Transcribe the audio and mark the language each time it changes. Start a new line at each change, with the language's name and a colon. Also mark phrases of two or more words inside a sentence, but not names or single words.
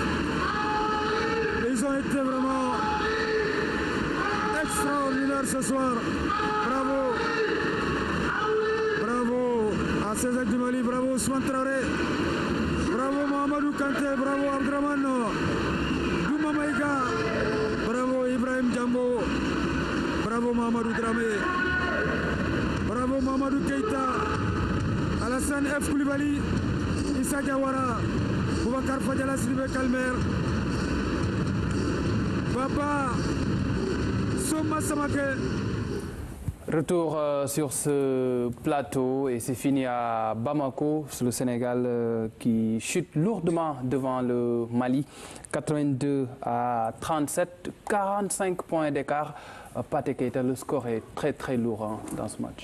French: Ils ont été vraiment extraordinaires ce soir. Bravo. Bravo à ces ailes du Mali, bravo Ousmane Traoré. Bravo Mohamedou Kanté, bravo Abdraman Douma Maïga. Bravo Ibrahim Jambo. Bravo Mamadou Dramé. Bravo Mamadou Keita. Alassane F. Koulibaly. Issa Diawara. Boubacar Fadjala Sidibé Kalmer. Baba Soma Samake. Retour sur ce plateau et c'est fini à Bamako, le Sénégal qui chute lourdement devant le Mali. 82 à 37, 45 points d'écart. Pathé Keita, le score est très très lourd hein, dans ce match.